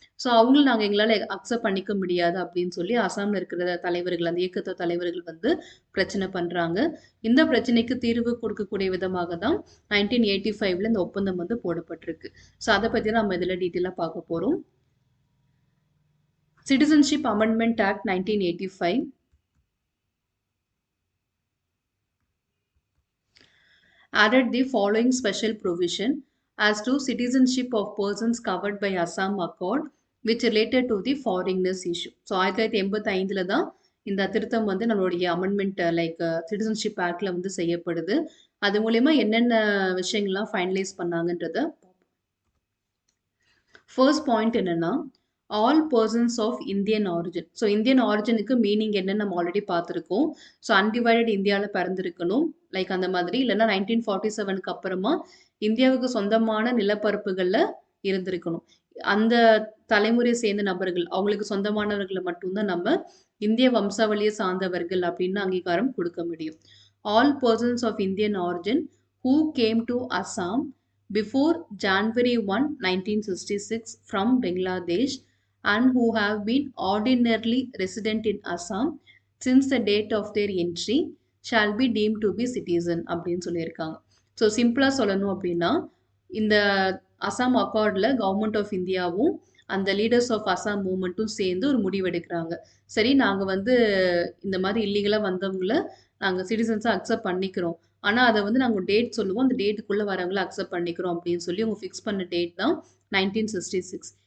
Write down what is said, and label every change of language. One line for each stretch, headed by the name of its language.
Tamil: So அவங்கள நாங்க எங்களால அக்செப்ட் பண்ணிக்க முடியாது அப்படின்னு சொல்லி அசாம்ல இருக்கிற தலைவர்கள், அந்த இயக்கத்தோட தலைவர்கள் வந்து பிரச்சனை பண்றாங்க. இந்த பிரச்சனைக்கு தீர்வு கொடுக்கக்கூடிய விதமாக தான் 1985ல இந்த ஒப்பந்தம் வந்து போடப்பட்டிருக்கு. ஸோ அதை பத்தி நம்ம இதுல டீட்டெயிலா பார்க்க போறோம்.
English: Citizenship Amendment Act 1985 added the following special provision as to citizenship of persons covered by Assam Accord which related to the foreigners issue.
Tamil: So 1985 தான் இந்த திருத்தம் வந்து நம்மளுடைய அமெண்ட்மெண்ட் லைக் சிட்டிசன்ஷிப் ஆக்ட்ல வந்து செய்யப்படுது. அது மூலயமா என்னென்ன விஷயங்கள்லாம் ஃபைனலைஸ் பண்ணாங்கன்றத ஃபர்ஸ்ட் பாயிண்ட் என்னன்னா all persons of Indian origin. So Indian ஆரிஜினுக்கு meaning என்னன்னு நம்ம ஆல்ரெடி பார்த்துருக்கோம். ஸோ அன்டிவைடட் இந்தியாவில் பிறந்திருக்கணும் லைக் அந்த மாதிரி, இல்லைன்னா 1947க்கு அப்புறமா இந்தியாவுக்கு சொந்தமான நிலப்பரப்புகளில் இருந்திருக்கணும். அந்த தலைமுறையை சேர்ந்த நபர்கள், அவங்களுக்கு சொந்தமானவர்களை மட்டும்தான் நம்ம இந்திய வம்சாவளியை சார்ந்தவர்கள் அப்படின்னு அங்கீகாரம் கொடுக்க முடியும்.
English: all persons of Indian origin who came to Assam before January 1, 1966 from Bangladesh and who have been ordinarily resident in Assam since the date of their entry shall be deemed to be citizen
Tamil: அப்படின்னு சொல்லியிருக்காங்க. So சிம்பிளாக சொல்லணும் அப்படின்னா இந்த Assam அக்கார்டில் government of இந்தியாவும் அந்த leaders of Assam மூவ்மெண்ட்டும் சேர்ந்து ஒரு முடிவெடுக்கிறாங்க. சரி, நாங்கள் வந்து இந்த மாதிரி இல்லீகலாக வந்தவங்கள நாங்கள் சிட்டிசன்ஸாக அக்செப்ட் பண்ணிக்கிறோம், ஆனால் அதை வந்து நாங்கள் டேட் சொல்லுவோம், அந்த டேட்டுக்குள்ளே வரவங்களை அக்செப்ட் பண்ணிக்கிறோம் அப்படின்னு சொல்லி அவங்க ஃபிக்ஸ் பண்ண டேட் தான் 1966.